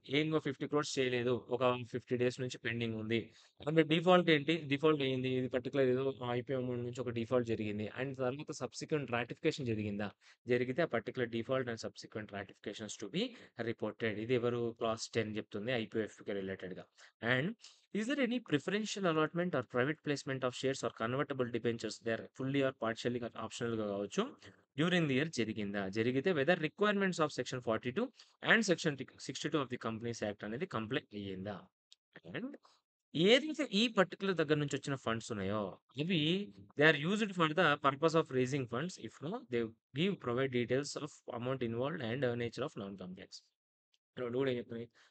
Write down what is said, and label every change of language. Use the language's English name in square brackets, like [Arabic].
[Telugu] ఇంకో 50 క్రోర్స్ చేయలేదు. ఒక 50 డేస్ నుంచి పెండింగ్ ఉంది. అంటే డిఫాల్ట్ ఏంటి? డిఫాల్ట్ అయింది. ఇది పర్టిక్యులర్ ఏదో ఐపీఓ అమౌంట్ నుంచి ఒక డిఫాల్ట్ జరిగింది. అండ్ తర్వాత సబ్సిక్వెంట్ రాటిఫికేషన్ జరిగిందా? జరిగితే ఆ particular default and subsequent రాటిఫికేషన్స్ to be reported. ఇది ఎవరు క్లాస్ 10 చెప్తుంది ఐపీఓఎఫ్‌కి రిలేటెడ్‌గా. [English] and is there any preferential allotment or private placement of shares or convertible debentures there fully or partially optional [Telugu] గా కావచ్చు డ్యూరింగ్ ది ఇయర్ జరిగిందా? జరిగితే weather requirements of section 42 and section 62 of the companies act అనేది comply అయ్యిందా? And ఏదైతే ఈ particular దగ్గర నుంచి వచ్చిన ఫండ్స్ ఉన్నాయో అవి they are used for the purpose of raising funds if no they give provide details of amount involved and nature of non complains. 2 కూడా ఏం చెప్తున్నాయి?